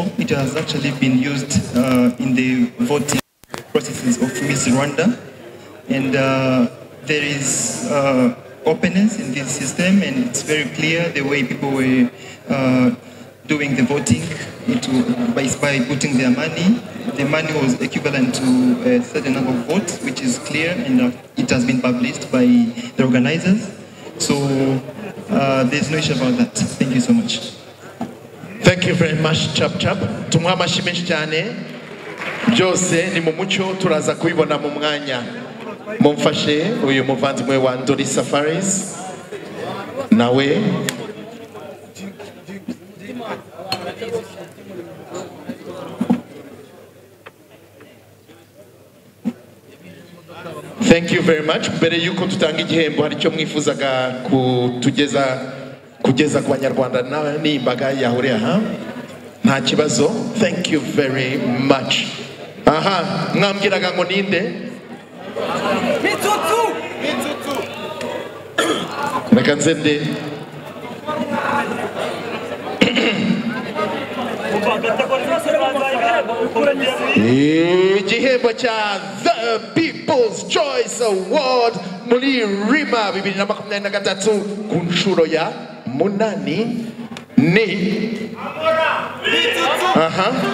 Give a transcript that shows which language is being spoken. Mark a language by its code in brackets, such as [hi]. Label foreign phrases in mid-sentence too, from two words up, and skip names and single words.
[en] It has actually been used in the voting processes of Miss Rwanda, and there is openness in this system, and it's very clear the way people were doing the voting by putting their money. The money was equivalent to a certain number of votes, which is clear, and it has been published by the organizers. So there's no issue about that. Thank you so much. Thank you very much, Chap Chap. [rw] Tumwa amashimeshi cyane. Byose ni mu mucyo turaza kubibona mu mwanya. Mumfashe uyu muvandimwe wa Ndoli Safaris. Nawe. [en] Thank you very much. [rw] Mbere yuko tutanga igihembo hari cyo mwifuzaga kugeza ku banyarwanda ni imbaga yahuriye aha. Nta kibazo. [en] Thank you very much. [rw] Aha, mwambwiraga ngo ninde? Mitutu. Reka nzende. Igihembo cha The People's Choice Award muri Rima 2023 ku nshuro ya munani ni aha